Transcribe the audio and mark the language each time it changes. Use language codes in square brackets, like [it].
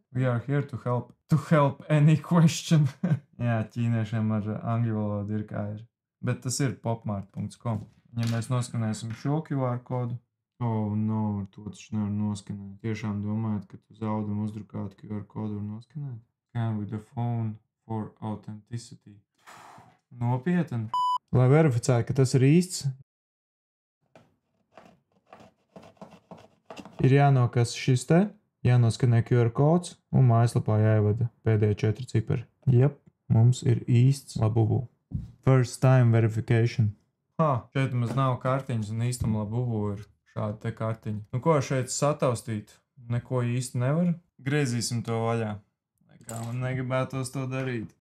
[en] We are here to help any question. [lv] Jā, ķīniešiem ar angļu valodu ir kā ir. Bet tas ir popmart.com. Ja mēs noskanēsim šo QR kodu, no, to taču nevar noskanēt. Tiešām domājat, ka tu zaudi un uzdrukāt QR kodu var noskanēt? [en] Scan with the phone for authenticity. [lv] Nopietni. Lai verificētu, ka tas ir īsts, ir jānokas šis te, jānoskanē QR kods un mājaslapā jāievada pēdējie 4 cipari. Jep, mums ir īsts Labubu. [en] First time verification. [lv] Šeit mums nav kartiņas un īstam Labubu ir šāda te kartiņa. Nu ko šeit sataustīt? Neko īsti nevar. Griezīsim to vaļā. Nekā man negribētos to darīt.